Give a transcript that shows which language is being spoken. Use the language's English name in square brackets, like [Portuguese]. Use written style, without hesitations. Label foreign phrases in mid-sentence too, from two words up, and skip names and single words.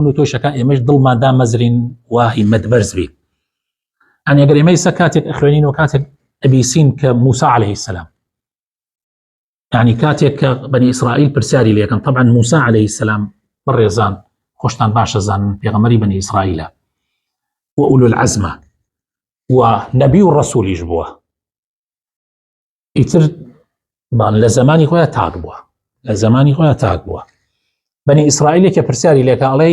[Central Kurdish] و تۆشەکان ئێمەش دڵمان دامەزرین وا هیمەت بەرز بێ ئەنی ئەگەر ئێمە ئێستا کاتێک ئەخوێنین و کاتێک ئەبیسین کە موسى [Arabic] عليه السلام يعني [Central Kurdish] كاتێک کە بنی ئیسرائیل پرسیاری لێکن طبعا موسى [Arabic] عليه السلام [Central Kurdish] بەڕێزان خۆشتان باشە زانن پێغەمبەری بنی ئیسرائیلە و [Arabic] ئولو العزمە [Central Kurdish] و نەبی و ڕەسوولیش بووە ئیتر لە زمانی خۆیان تاک بووە لە زمانی خۆیان تاک بووە بنی ئیسرائیلێک کە پرسیاری لێکە ئەڵێ